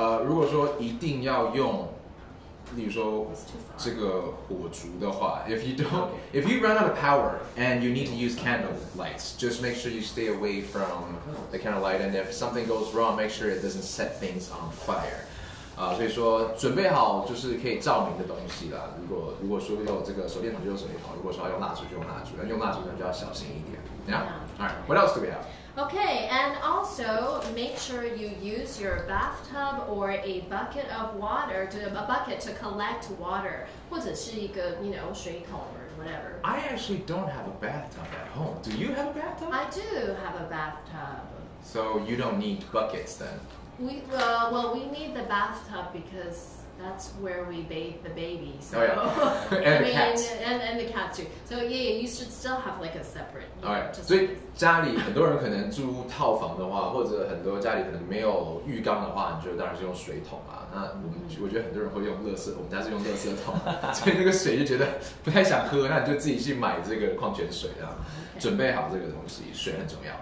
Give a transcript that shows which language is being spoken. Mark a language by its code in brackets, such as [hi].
[zh] 如果说一定要用，例如说这个火烛的话 [en] if you run out of power and you need to use candle lights, just make sure you stay away from the candle light, and if something goes wrong, make sure it doesn't set things on fire. [zh] 所以说准备好就是可以照明的东西啦。如果说有这个手电筒就用手电筒，如果说要用蜡烛就用蜡烛，但用蜡烛呢就要小心一点。 [en] Yeah. All right. What else do we have? Okay, and also make sure you use your bathtub or a bucket of water to collect water, [zh] 或者是一个水桶 [en] or whatever. I actually don't have a bathtub at home. Do you have a bathtub? I do have a bathtub. So you don't need buckets then? We need the bathtub because that's where we bathe the baby. So, and the cats. And the cats too. So you should still have like a separate. Alright. [zh] 所以家里很多人可能住套房的话，或者很多家里可能没有浴缸的话，你就当然是用水桶啊。那我觉得很多人会用垃圾，我们家是用垃圾桶，所以那个水就觉得不太想喝，那你就自己去买这个矿泉水啊。准备好这个东西，水很重要。